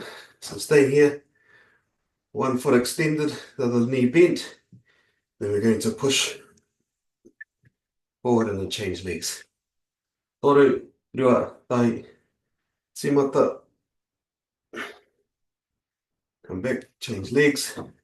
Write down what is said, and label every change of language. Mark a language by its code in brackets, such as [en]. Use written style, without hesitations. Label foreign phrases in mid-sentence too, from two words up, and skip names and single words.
[en] So stay here, one foot extended, the other knee bent. Then we're going to push forward and then change legs. [mi] Toru, rua, tahi, timata. [en] Come back, change legs.